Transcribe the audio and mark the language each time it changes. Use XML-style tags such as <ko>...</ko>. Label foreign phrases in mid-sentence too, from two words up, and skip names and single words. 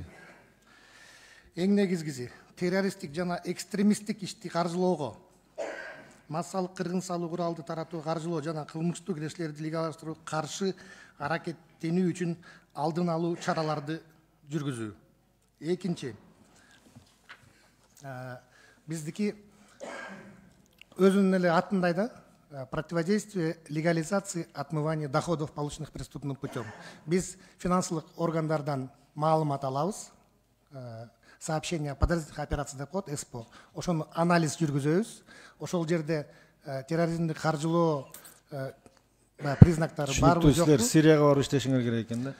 <ky>эң негизгиси террористтик жана экстремисттик ишти каржылоого, массалык кыргын салуу куралды таратуу, каржылоо жана кылмыштуу кирешилерди легалдаштырууга каршы аракеттенүү үчүн алдын алуу чараларды жүргүзүү. Экинчи, биздики өзүнүн эле атындай да,</ky> <ru>противодействие легализации отмывания доходов, полученных преступным путем.</ru> <ky>Биз финансылык органдардан маалымат алабыз,</ky> <ru>сообщение о подозрительных операциях</ru> <ky>деп коет, СПО. Ошону анализ жүргүзөбүз. Ошол жерде терроризмдик каржылоо признактары барбы жокпу? Силер Сирияга барып иштешиңер керек экен да.</ky>